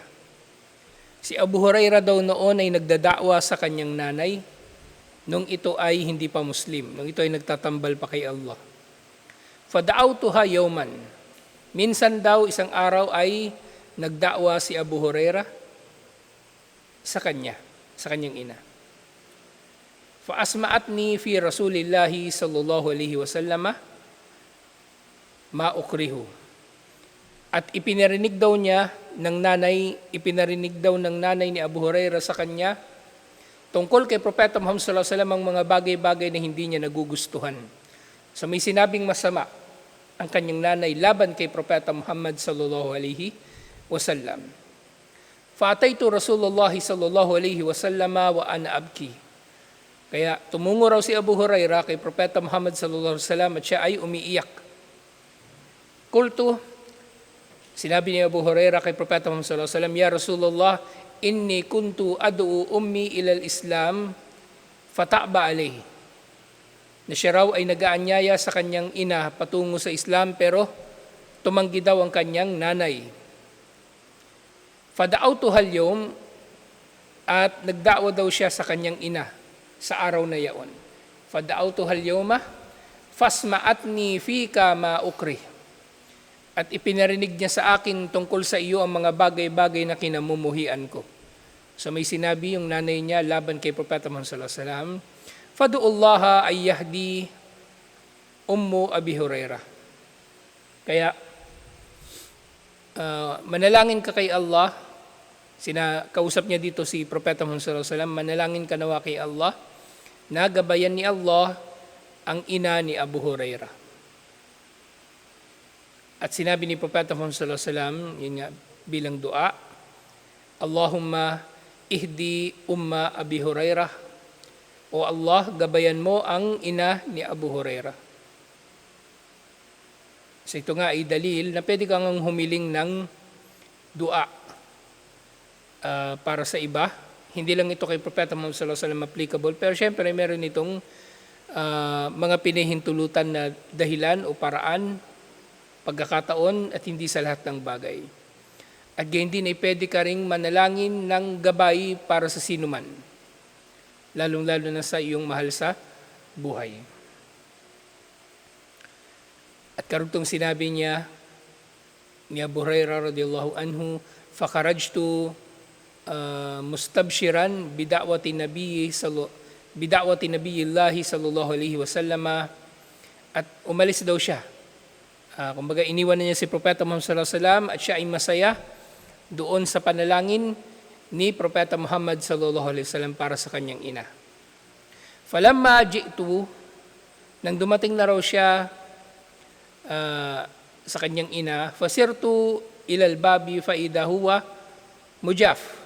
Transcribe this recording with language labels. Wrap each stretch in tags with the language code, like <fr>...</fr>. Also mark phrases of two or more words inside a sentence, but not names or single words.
<tl>Si Abu Hurairah daw noon ay nagdadakwa sa kanyang nanay nung ito ay hindi pa Muslim, nung ito ay nagtatambal pa kay Allah.</tl> <ar>فدعوتها يوما.</ar> <tl>Minsan daw isang araw ay nagdakwa si Abu Hurairah sa kanyang ina.</tl> <ar>فأسمعتني في رسول الله صلى الله عليه وسلم ما أكره.</ar> <tl>At ipinarinig daw ng nanay ni Abu Hurairah sa kanya tungkol kay Propeta Muhammad</tl> <ar>صلى الله عليه وسلم</ar> <tl>ang mga bagay-bagay na hindi niya nagugustuhan. So may sinabing masama ang kanyang nanay laban kay Propeta Muhammad</tl> <ar>صلى الله عليه وسلم. فأتيت رسول الله صلى الله عليه وسلم وأنا أبكي.</ar> <tl>Kaya tumungo raw si Abu Hurairah kay Propeta Muhammad</tl> <ar>صلى الله عليه وسلم</ar> <tl>at siya ay umiiyak.</tl> <ar>Qultu,</ar> <tl>sinabi ni Abu Hurairah kay Propeta Muhammad</tl> <ar>صلى الله عليه وسلم، يا رسول الله، إني كنت أدعو أمي إلى الإسلام فتأبى علي.</ar> <tl>Na siya raw ay nag-aanyaya sa kanyang ina patungo sa Islam, pero tumanggi daw ang kanyang nanay.</tl> <ar>فدعوتها اليوم,</ar> <tl>at nagda'wa daw siya sa kanyang ina sa araw na yaon.</tl> <ar>فدعوتها اليوم فأسمعتني فيك ما أكره.</ar> <tl>At ipinarinig niya sa akin tungkol sa iyo ang mga bagay-bagay na kinamumuhian ko. So may sinabi yung nanay niya laban kay Propeta Muhammad</tl> <ar>صلى الله عليه وسلم, فادع الله أن يهدي أم أبي هريرة.</ar> <tl>Kaya manalangin ka kay Allah. Kausap niya dito si Propeta Muhammad</tl> <ar>صلى الله عليه وسلم,</ar> <tl>manalangin ka nawa kay Allah, nagabayan ni Allah ang ina ni Abu Hurairah. At sinabi ni Propeta Muhammad</tl> <ar>صلى الله عليه وسلم,</ar> <tl>yun nga, bilang dua,</tl> <ar>اللهم اهد أم أبي هريرة.</ar> <tl>O Allah, gabayan mo ang ina ni Abu Hurairah. So ito nga ay dalil na pwede kang humiling ng dua para sa iba. Hindi lang ito kay Propeta Muhammad</tl> <ar>صلى الله عليه وسلم</ar> <tl>applicable, pero syempre meron itong mga pinahintulutan na dahilan o paraan, pagkakataon at hindi sa lahat ng bagay. At gayon din ay pwede ka ring manalangin ng gabay para sa sinuman, lalong-lalo na sa iyong mahal sa buhay. At karugtong sinabi niya ni Abu Hurairah</tl> <ar>رضي الله عنه, "فخرجت مستبشرا بدعوة نبي الله صلى الله عليه وسلم."</ar> <tl>At umalis daw siya. Kumbaga iniwan na niya si Propeta Muhammad</tl> <ar>صلى الله عليه وسلم</ar> <tl>at siya ay masaya doon sa panalangin ni Propeta Muhammad</tl> <ar>صلى الله عليه وسلم</ar> <tl>para sa kanyang ina.</tl> <ar>فلما جئت,</ar> <tl>nang dumating na raw siya sa kanyang ina,</tl> <ar>فصرت إلى الباب فإذا هو مجاف.</ar>